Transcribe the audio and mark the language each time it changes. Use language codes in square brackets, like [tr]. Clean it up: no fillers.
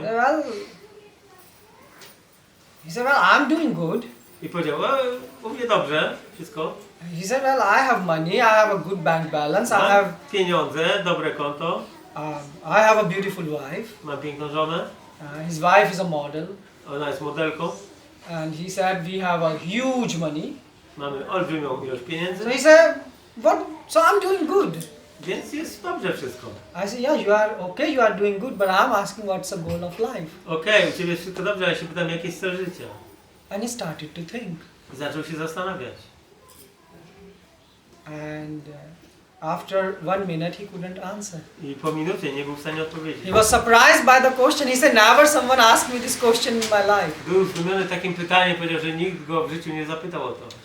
[en] Well, he said, well, I'm doing good. [pl] i powiedział, u mnie dobrze, wszystko. [en] He said, well, I have money, I have a good bank balance, I have [pl] Mam pieniądze, dobre konto, [en] I have a beautiful wife. [pl] mam piękną żonę, [en] His wife is a model. [pl] ona jest modelką, [en] And he said, we have a huge money. [pl] mamy olbrzymią ilość pieniędzy, [en] So he said, what? So I'm doing good. [pl] więc jest dobrze wszystko. [en] I said, yeah, you are okay, you are doing good, but I'm asking what's the goal of life. [pl] Okej, u Ciebie jest wszystko dobrze, ale się pytam, jaki jest cel życia? [en] And he started to think. [pl] I zaczął się zastanawiać. [en] And after 1 minute, he couldn't answer. [pl] I po minucie nie był w stanie odpowiedzieć. [en] He was surprised by the question. He said, never someone asked me this question in my life. [pl] Był zdumiony takim pytaniem, powiedział, że nikt go w życiu nie zapytał o to.